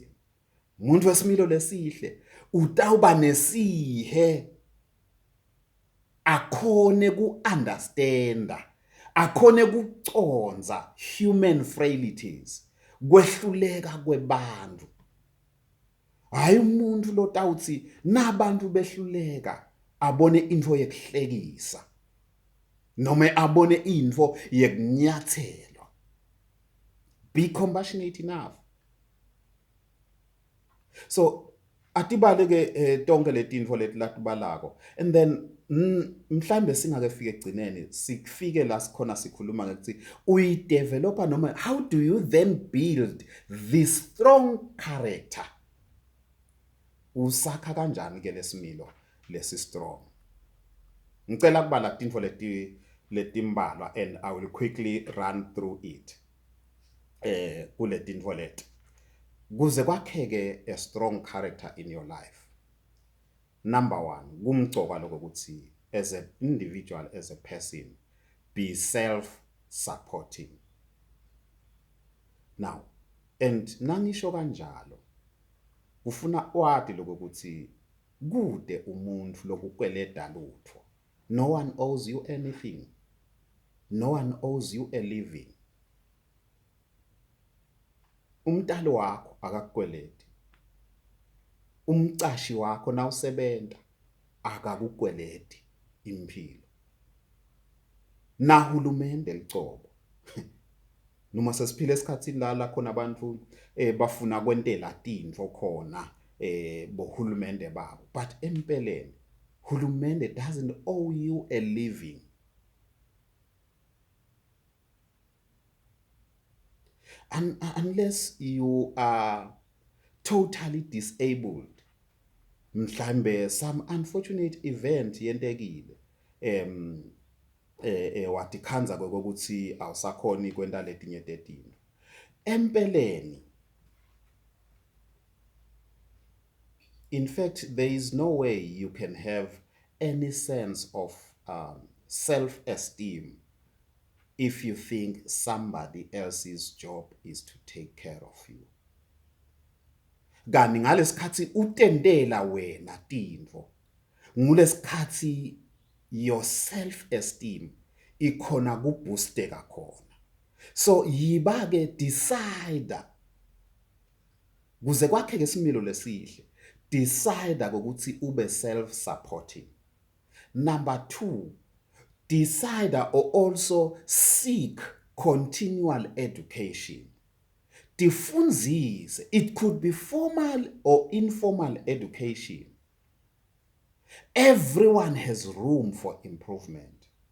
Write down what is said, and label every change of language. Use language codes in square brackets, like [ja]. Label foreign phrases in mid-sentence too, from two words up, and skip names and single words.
[ss] Umuntu wesimilo lesihle utawuba nesihe akhone ku-understanda akhone kuconza [en] human frailties [ss] kwehluleka kwebantu. Hayi umuntu lotawuthi nabantu behluleka abone info yekuhlekisa noma abone info yekunyathelwa. [en] Be compassionate enough. [ss] So atibaleke tonke letintfo letibalago [en] and then [ss] mhlambe singake fike egcineni sikufike la sikhona sikhuluma ngokuthi uyidevelopa noma [en] how do you then build this strong character? [ss] Usakha kanjani ke lesimilo lesi strong? Ngicela kubala tintfo letimbalwa [en] and I will quickly run through it. [ss] Kule tintfo leti kuze kwakheke [en] a strong character in your life. Number one, kumgcoka lokuthi as an individual, as a person, be self-supporting. [ss] Now, and nangisho kanjalo ufuna wadi lokuthi kude umuntu lokukweleda lutho. [en] No one owes you anything. No one owes you a living. [ss] Umntalo wakho akakukweledi. Umcashi wakho na usebenza akakukweledi impilo. Nahulumende licobo. Noma sesiphila esikhatsini la khona abantu bafuna kwentela tintfo khona bohulumende babo, but empeleni hulumende [en] doesn't owe you a living. Unless you are totally disabled, mhlambe some unfortunate event [ss] yentekile watikhanza kokuthi awusakhoni kwenta letinye tetinto. Empeleni, [en] in fact, there is no way you can have any sense of self-esteem if you think somebody else's job is to take care of you. [ss] Kani ngalesikhathi utendela wena tintfo, ngulesikhathi [en] your self-esteem [ss] ikhona kuboosteka khona. So yiba-ke decide kuze kwakheke isimilo lesihle, decide ukuthi ube self-supporting. [en] Number two, decide or also seek continual education. [ss] Tifundzise, [en] it could be formal or informal education. Everyone has room for improvement.